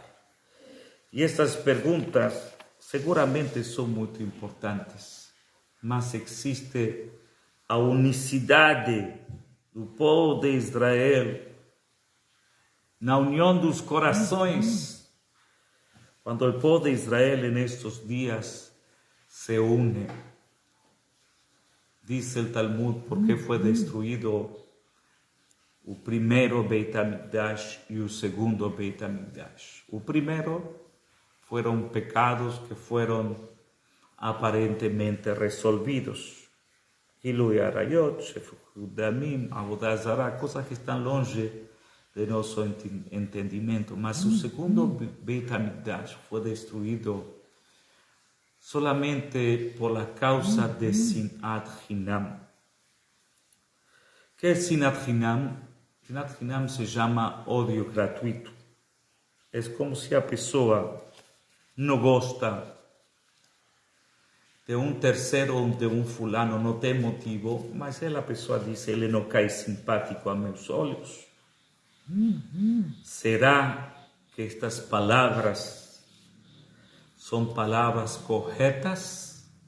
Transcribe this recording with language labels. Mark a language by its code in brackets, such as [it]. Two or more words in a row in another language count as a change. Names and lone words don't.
[pt] E essas perguntas seguramente são muito importantes, mas existe a unicidade do povo de Israel na união dos corações, quando o povo de Israel [es] en estos dias se une. Dice el Talmud por qué fue destruido [pt] o primeiro [es] Beit HaMikdash [pt] e o segundo [es] Beit HaMikdash. [pt] O primeiro [es] fueron pecados que fueron aparentemente resolvidos. [he] Gilui Arayot, Shefut Damim, Avodah Zarah, [es] cosas que están [pt] longe de nosso entendimento. Mas o segundo Beit HaMikdash foi destruído [es] solamente por la causa de [he] Sinat Hinam. [es] ¿Qué es [he] Sinat Hinam? Sinat Hinam [es] se llama odio gratuito. Es como si [pt] a pessoa não gosta de um terceiro ou de um fulano, não tem motivo, mas a pessoa diz, ele não cai simpático a meus olhos. Será que estas palavras são palavras corretas?